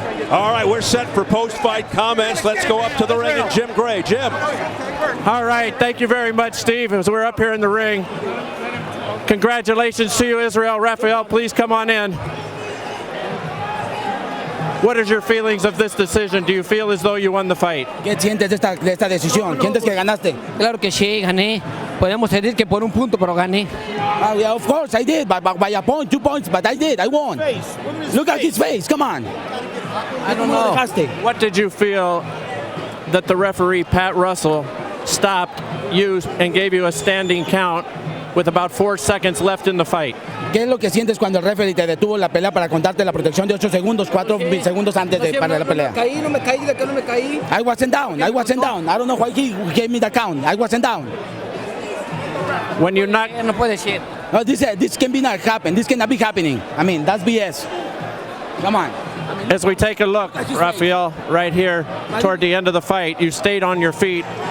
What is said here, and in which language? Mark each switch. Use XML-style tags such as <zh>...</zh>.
<en>All right, we're set for post-fight comments. Let's go up to the ring and Jim Gray. Jim. All right, thank you very much, Steve, as we're up here in the ring. Congratulations to you, Israel. Rafael, please come on in. What is your feelings of this decision? Do you feel as though you won the fight?</en> <es>¿Qué sientes de esta decisión? ¿Sientes que ganaste? Claro que sí, gané. Podemos decir que por un punto, pero gané.</es> <en>Yeah, of course I did, by a point, 2 points, but I did, I won. Look at his face, come on. I don't know. What did you feel that the referee, Pat Russell, stopped you and gave you a standing count with about 4 seconds left in the fight?</en> <es>¿Qué es lo que sientes cuando el referee te detuvo la pelea para contarte la protección de 8 segundos, 4 segundos antes de para la pelea? No me caí, de que no me caí.</es> <en>I wasn't down. I don't know why he gave me the count. I wasn't down. When you're not...</en> <es>No puede ser.</es> <en>No, this can be not happen. This cannot be happening. I mean, that's BS. Come on. As we take a look, Rafael, right here toward the end of the fight, you stayed on your feet.</en>